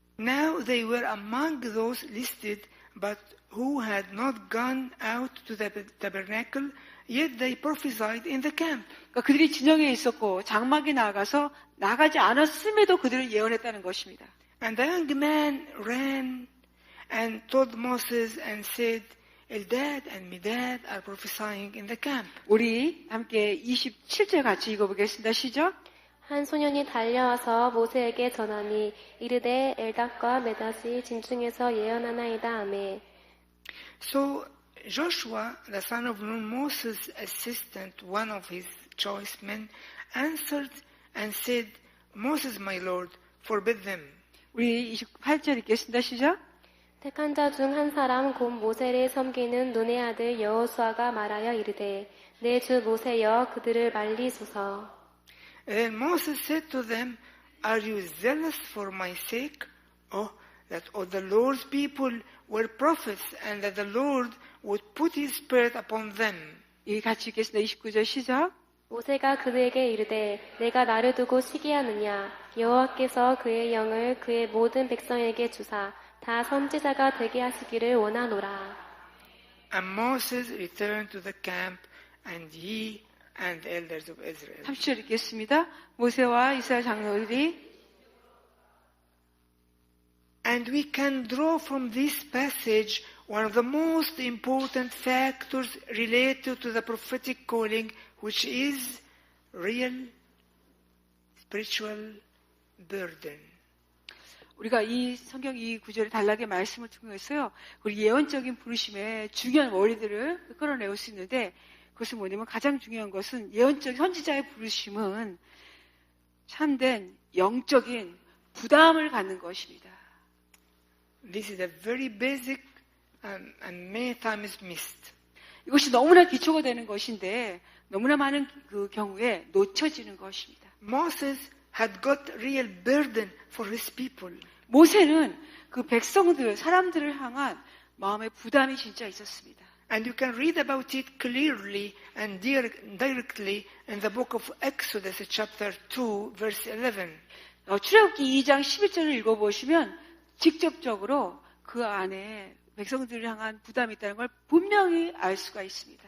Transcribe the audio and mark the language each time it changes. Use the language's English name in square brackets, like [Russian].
[English] Now they were among those listed, but who had not gone out to the tabernacle, yet they prophesied in the camp. [Korean] 그러니까 그들이 진영에 있었고 장막에 나가지 않았음에도 그들을 예언했다는 것입니다. [English] And the young man ran and told Moses and said, Eldad and Medad are prophesying in the camp. [Korean] 우리 함께 27절 같이 읽어보겠습니다. 시작. 한 소년이 달려와서 모세에게 전하니 이르되 엘닷과 메닷이 진중에서 예언하나이다 하매. [English] So Joshua, the son of Nun, Moses' assistant, one of his choice men, answered and said, Moses, my Lord, forbid them. [Korean] 우리 28절 읽겠습니다. 시작. 택한 자 중 한 사람 곧 모세를 섬기는 눈의 아들 여호수아가 말하여 이르되 내 주 모세여 그들을 말리소서. [English] Then Moses said to them, Are you zealous for my sake? Oh, that all the Lord's people were prophets, and that the Lord would put his spirit upon them. [Korean] 이 같이 읽겠습니다. 29절 시작. 모세가 그들에게 이르되 내가 나를 두고 시기하느냐 여호와께서 그의 영을 그의 모든 백성에게 주사 다 선지자가 되게 하시기를 원하노라. [English] And Moses returned to the camp, and he and the elders of Israel. [Korean] 30절 읽겠습니다. 모세와 이스라엘 장로들이 [English] And we can draw from this passage one of the most important factors related to the prophetic calling, which is real spiritual burden. [Korean] 우리가 이 성경 이 구절의 단락의 말씀을 통해서요, 우리 예언적인 부르심의 중요한 원리들을 끌어내올 수 있는데, 그것은 뭐냐면 가장 중요한 것은 예언적 선지자의 부르심은 참된 영적인 부담을 갖는 것입니다. [English] This is a very basic and many times missed. [Korean] 이것이 너무나 기초가 되는 것인데 너무나 많은 그 경우에 놓쳐지는 것입니다. [English] Moses had got real burden for his people. [Korean] 모세는 그 백성들, 사람들을 향한 마음의 부담이 진짜 있었습니다. [English] And you can read about it clearly and directly in the book of Exodus chapter 2 verse 11. [Korean] 출애굽기 2장 11절을 읽어보시면 직접적으로 그 안에 백성들을 향한 부담이 있다는 걸 분명히 알 수가 있습니다.